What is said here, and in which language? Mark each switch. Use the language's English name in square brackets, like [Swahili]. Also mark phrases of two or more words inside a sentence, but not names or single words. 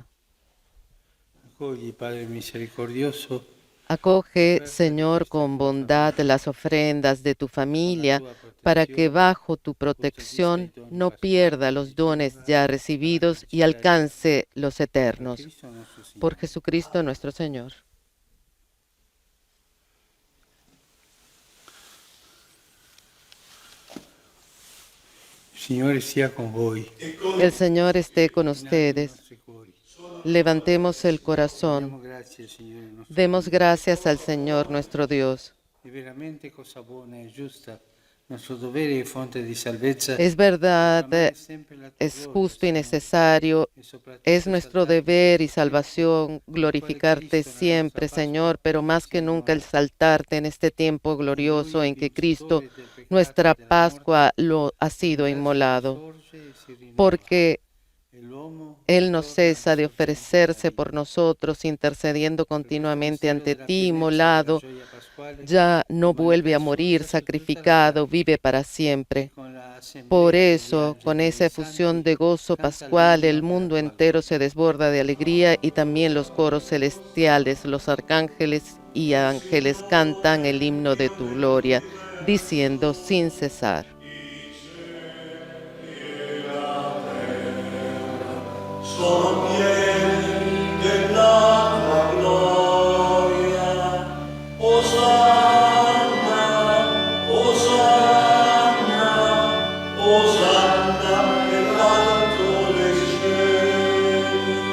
[Italian] accogli, Padre misericordioso, [Spanish] Acoge, Señor, con bondad las ofrendas de tu familia, para que bajo tu protección no pierda los dones ya recibidos y alcance los eternos. [Italian] Cristo nostro Signore. [Spanish] Por Jesucristo nuestro Señor. [Italian] Il Signore sia con voi. [Spanish] El Señor esté con ustedes. [Italian] Nostri cuori. [Spanish] Levantemos el corazón. [Italian] Diamo grazie al Signore nostro [Spanish] Demos gracias al Señor nuestro Dios. [Italian] È veramente cosa buona e giusta, nostro dovere e fonte di salvezza. [Spanish] Es verdad, [Italian] proclamare sempre la tua [Spanish] es [Italian] gloria, [Spanish] justo y [Italian] Signore, [Spanish] necesario, [Italian] e soprattutto [Spanish] es nuestro [Italian] esaltare [Spanish] deber y salvación glorificarte siempre, Señor, pero más que nunca exaltarte en este tiempo glorioso en que Cristo, nuestra Pascua, lo ha sido inmolado, [Italian] sorge e si rinnova. [Spanish] porque [Italian] E l'uomo [Spanish] Él no cesa de ofrecerse por nosotros, intercediendo continuamente ante ti, inmolado, [Italian] gioia pasquale [Spanish] ya no vuelve a morir, sacrificado, vive para siempre. Por eso, con esa efusión de gozo pascual, el mundo entero se desborda de alegría y también los coros celestiales, los arcángeles y ángeles cantan el himno de tu gloria, diciendo sin cesar. [Italian] Sono pieni della tua gloria. Osanna, Osanna, Osanna nell'alto dei cieli.